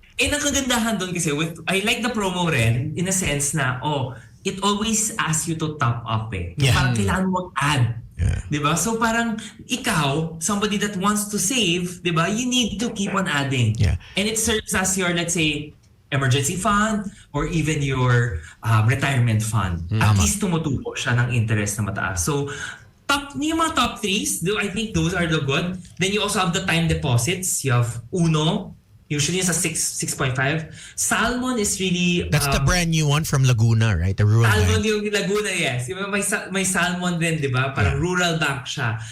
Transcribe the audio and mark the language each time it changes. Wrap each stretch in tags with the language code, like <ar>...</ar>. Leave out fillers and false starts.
<tl>Ang kagandahan doon kasi,</tl> <en>I like the promo rin in a sense na, it always asks you to top up eh. Yeah.</en> <tl>Parang kailangan mo mag-add.</tl> <en>Yeah.</en> <tl>Diba? So parang ikaw,</tl> <en>somebody that wants to save, diba? You need to keep on adding. Yeah. And it serves as your, let's say, emergency fund or even your retirement fund.</en> <tl>At least tumutubo siya ng interest na mataas. So, yung mga</tl> <en>top threes, I think those are the good. Then you also have the time deposits. You have Uno, usually it's a 6.5. Salmon is really... That's the brand new one from Laguna, right? The rural Salmon bank.</en> <tl>yung Laguna, yes. May Salmon din, di ba? Parang rural bank siya.</tl>